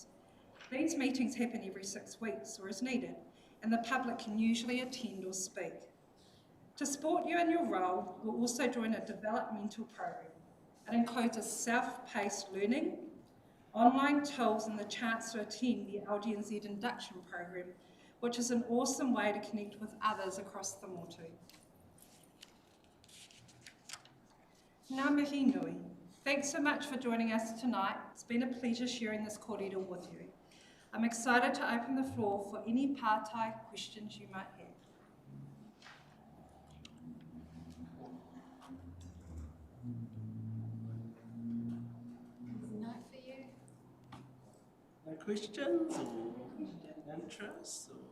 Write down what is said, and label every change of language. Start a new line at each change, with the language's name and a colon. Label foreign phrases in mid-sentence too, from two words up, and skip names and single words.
English: These meetings happen every 6 weeks or as needed, and the public can usually attend or speak. To support you in your role, we'll also join a developmental program. It includes a self-paced learning, online tools and the chance to attend the LGNZ induction program, which is an awesome way to connect with others across the motu.
Māori: Ngā mihi nui.
English: Thanks so much for joining us tonight. It's been a pleasure sharing this kōrero with you. I'm excited to open the floor for any pātai questions you might have. No questions or interests?